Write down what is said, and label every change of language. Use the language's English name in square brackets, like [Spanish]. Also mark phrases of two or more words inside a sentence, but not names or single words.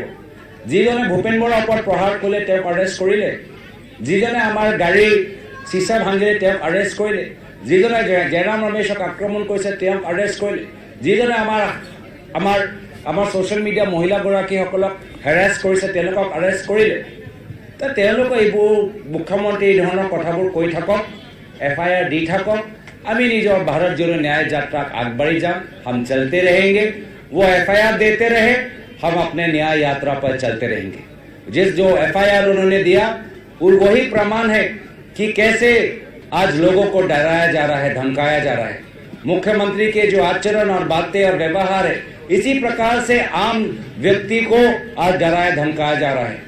[Assamese] যিজনে ভূপেন বৰাৰ ওপৰত প্ৰহাৰ কৰিলে তেওঁক এৰেষ্ট কৰিলে, যিজনে আমাৰ গাড়ীৰ চিচা ভাঙিলে তেওঁক এৰেষ্ট কৰিলে, যিজনে জয়ৰাম ৰমেশক আক্ৰমণ কৰিছে তেওঁক এৰেষ্ট কৰিলে, যিজনে আমাৰ [English] social media [Assamese] মহিলাগৰাকীসকলক হেৰাছ কৰিছে তেওঁলোকক এৰেষ্ট কৰিলে। তেওঁলোকে এইবোৰ মুখ্যমন্ত্ৰী এই ধৰণৰ কথাবোৰ কৈ থাকক, FIR দি থাকক, আমি নিজৰ ভাৰত জোড়ো ন্যায় যাত্ৰাক আগবাঢ়ি যাম। [Hindi] हम चलते रहेंगे, वो FIR देते रहे, हम अपने न्याय यात्रा पर चलते रहेंगे। जो FIR उन्होंने दिया वो वही प्रमाण है कि कैसे आज लोगों को डराया जा रहा है, धमकाया जा रहा है। मुख्यमंत्री के जो आचरण और बातें और व्यवहार है, इसी प्रकार से आम व्यक्ति को आज डराया धमकाया जा रहा है।